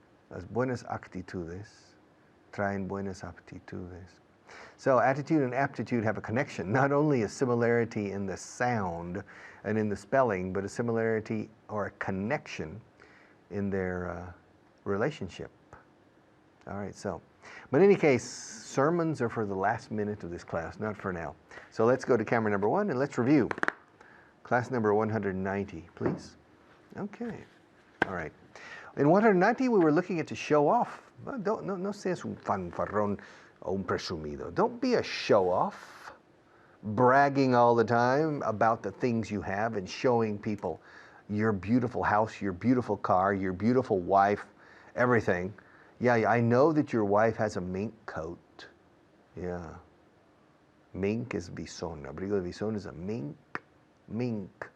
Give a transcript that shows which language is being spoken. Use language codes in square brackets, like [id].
[es] Las buenas actitudes traen buenas aptitudes. [en] So attitude and aptitude have a connection, not only a similarity in the sound and in the spelling, but a similarity or a connection in their relationship. All right, so, but in any case, sermons are for the last minute of this class, not for now. So let's go to camera number 1 and let's review. Class number 190, please. Okay, all right. In 190, we were looking at to show off. [es] No seas un fanfarrón o un presumido. [en] Don't be a show-off, bragging all the time about the things you have and showing people your beautiful house, your beautiful car, your beautiful wife, everything. Yeah, I know that your wife has a mink coat. Yeah. Mink is bisón. [es] Abrigo de bisón [en] is a mink. Mink.